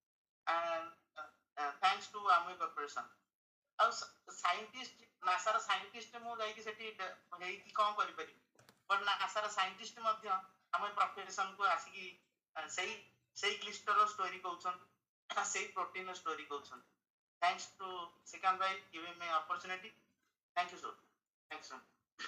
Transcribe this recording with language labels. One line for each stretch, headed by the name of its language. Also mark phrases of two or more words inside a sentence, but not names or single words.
English: Thanks to
Odia: ଆମ କର୍ପୋରେସନ। ଆଉ ସାଇଣ୍ଟିଷ୍ଟ, ନାସାର ସାଇଣ୍ଟିଷ୍ଟ ମୁଁ ଯାଇକି ସେଠି ହେଇକି କଣ କରିପାରିବି, ବଟ୍ ନାସାର ସାଇଣ୍ଟିଷ୍ଟ ମଧ୍ୟ ଆମ ପ୍ରଫେସନକୁ ଆସିକି ସେଇ କ୍ଲିଷ୍ଟର ଷ୍ଟୋରି କହୁଛନ୍ତି, ସେଇ ପ୍ରୋଟିନର ଷ୍ଟୋରି କହୁଛନ୍ତି।
English: Thanks to Sikand bhai giving me opportunity. Thank you, sir. Thanks, sir.